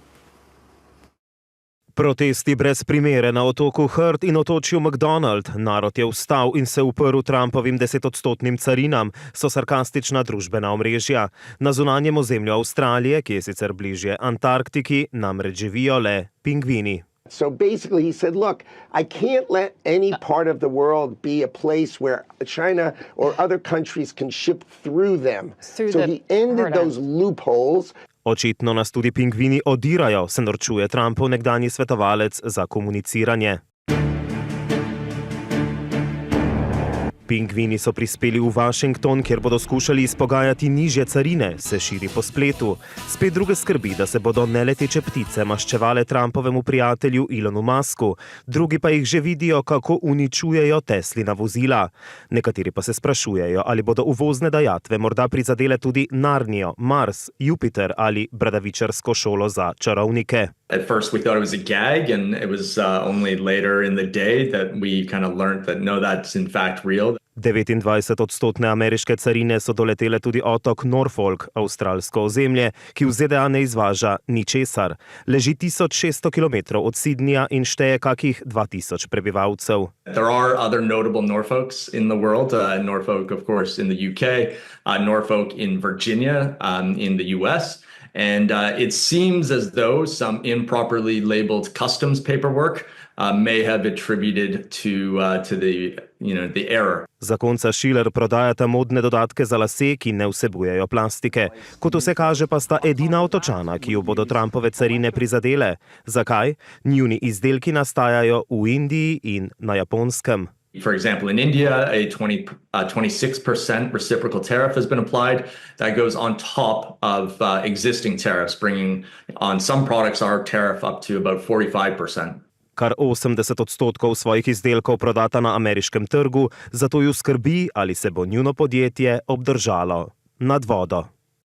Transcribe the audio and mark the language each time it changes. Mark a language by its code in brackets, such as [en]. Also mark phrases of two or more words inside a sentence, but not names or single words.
[sl] Protesti brez primere na otoku Heard in otočju McDonald. Narod je vstal in se uprl Trumpovim 10-odstotnim carinam, so sarkastična družbena omrežja. Na zunanjem ozemlju Avstralije, ki je sicer bližje Antarktiki, namreč živijo le pingvini. [en] So basically he said, look, I can't let any part of the world be a place where China or other countries can ship through them. So he ended those loopholes. [sl] Očitno nas tudi pingvini odirajo, se norčuje Trumpov nekdanji svetovalec za komuniciranje. Pingvini so prispeli v Washington, kjer bodo skušali izpogajati nižje carine, se širi po spletu. Spet druge skrbi, da se bodo neleteče ptice maščevale Trumpovemu prijatelju Elonu Musku, drugi pa jih že vidijo, kako uničujejo Teslina vozila. Nekateri pa se sprašujejo, ali bodo uvozne dajatve morda prizadele tudi Narnijo, Mars, Jupiter ali bradavičarsko šolo za čarovnike. [en] At first we thought it was a gag, and it was only later in the day that we kind of learned that no, that's in fact real. [sl] 29-odstotne ameriške carine so doletele tudi otok Norfolk, avstralsko ozemlje, ki v ZDA ne izvaža ničesar. Leži 1600 kilometrov od Sydneyja in šteje kakih 2000 prebivalcev. [en] There are other notable Norfolks in the world. Norfolk, of course, in the UK, Norfolk in Virginia, in the US. And it seems as though some improperly labeled customs paperwork may have attributed to the error. [sl] Zakonca Schiller prodajata modne dodatke za lase, ki ne vsebujejo plastike. Kot vse kaže, pa sta edina otočana, ki jo bodo Trumpove carine prizadele. Zakaj? Njuni izdelki nastajajo v Indiji in na Japonskem. [en] For example, in India, a 26% reciprocal tariff has been applied. That goes on top of existing tariffs, bringing on some products our tariff up to about 45%. [sl] Kar 80% svojih izdelkov prodata na ameriškem trgu, zato ju skrbi, ali se bo njuno podjetje obdržalo nad vodo.